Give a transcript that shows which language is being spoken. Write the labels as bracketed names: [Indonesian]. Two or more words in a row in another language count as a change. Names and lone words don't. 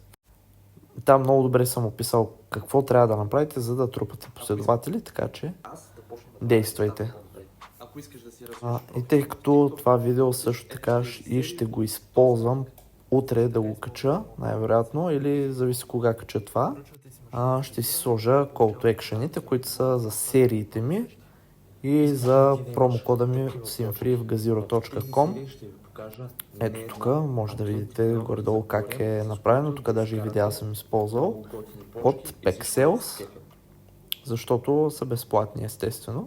[Bulgarian] Там много добре съм описал какво трябва да направите, за да трупате последователи, така че действайте. И тъй като това видео също така и ще го използвам утре да го кача, най-вероятно, или зависи кога кача това, ще си сложа [English] call to action- [Bulgarian] ите, които са за сериите ми и за промокода ми simfree в gaziro.com. Ето тук може да видите горе-долу как е направено. Тук даже и видеа съм използвал от Pexels, защото са безплатни естествено.